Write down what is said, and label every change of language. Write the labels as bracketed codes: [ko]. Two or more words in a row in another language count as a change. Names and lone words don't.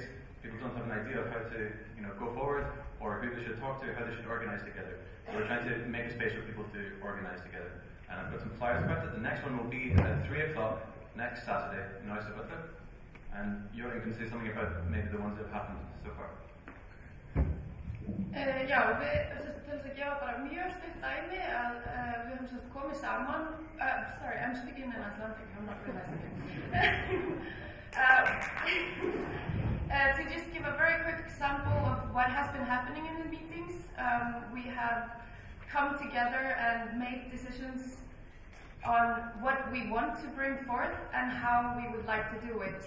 [en] People don't have an idea of how to, go forward or who they should talk to, how they should organize together. So we're trying to make a space for people to organize together. And I've got some flyers about it. The next one will be at 3 o'clock next Saturday in Ísafjörður. And Jörgen can say something about maybe the ones that have happened so far. [is] Já, til þess að gefa bara mjög stutt dæmi að við höfum komið saman, [en] sorry, I'm speaking in Icelandic, I'm not realizing it. To just give a very quick example of what has been happening in the meetings, we have come together and made decisions on what we want to bring forth and how we would like to do it.